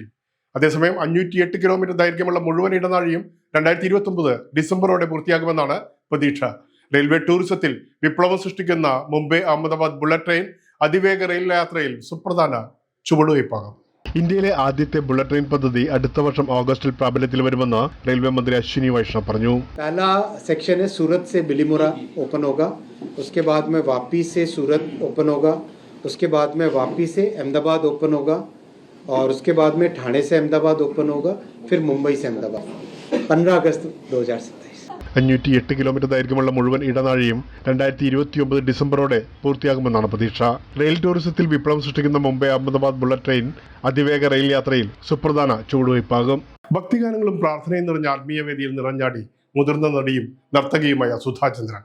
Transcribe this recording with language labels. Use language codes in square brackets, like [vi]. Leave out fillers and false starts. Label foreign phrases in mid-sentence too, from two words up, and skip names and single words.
[ml] അതേസമയം 508 കിലോമീറ്റർ ദൈർഘ്യമുള്ള മുഴുവൻ ഇടനാഴിയും 2029 ഡിസംബറോടെ പൂർത്തിയാകുമെന്നാണ് പ്രതീക്ഷ. റെയിൽവേ ടൂറിസത്തിൽ വിപ്ലവം സൃഷ്ടിക്കുന്ന മുംബൈ അഹമ്മദാബാദ് ബുള്ളറ്റ് ട്രെയിൻ അതിവേഗ റെയിൽ യാത്രയിൽ സുപ്രധാന ചുവടുവയ്പ്പാകും. ഇന്ത്യയിലെ ആദ്യത്തെ ബുള്ളറ്റ് ട്രെയിൻ പദ്ധതി അടുത്ത വർഷം ഓഗസ്റ്റിൽ പ്രാബല്യത്തിൽ വരുമെന്ന് റെയിൽവേ മന്ത്രി അശ്വിനി വൈഷ്ണവ് പറഞ്ഞു. [hi] पहला सेक्शन है सूरत से बिलीमोरा ओपन होगा, उसके बाद में वापी से सूरत ओपन होगा, उसके बाद में वापी से अहमदाबाद ओपन होगा और उसके बाद में ठाणे से अहमदाबाद ओपन होगा, फिर मुंबई से अहमदाबाद 15 अगस्त 2027. [ml] 508 കിലോമീറ്റർ ദൈർഘ്യമുള്ള മുഴുവൻ ഇടനാഴിയും 2029 ഡിസംബറോടെ പൂർത്തിയാകുമെന്നാണ് പ്രതീക്ഷ. റെയിൽ ടൂറിസത്തിൽ വിപ്ലവം സൃഷ്ടിക്കുന്ന മുംബൈ അഹമ്മദാബാദ് ബുള്ളറ്റ് ട്രെയിൻ അതിവേഗ റെയിൽ യാത്രയിൽ സുപ്രധാന ചുവടുവയ്പ്പാകും. ഭക്തിഗാനങ്ങളും പ്രാർത്ഥനയും നിറഞ്ഞ ആത്മീയ വേദിയിൽ നിറഞ്ഞാടി മുതിർന്ന നടിയും നർത്തകിയുമായ സുധാ ചന്ദ്രൻ.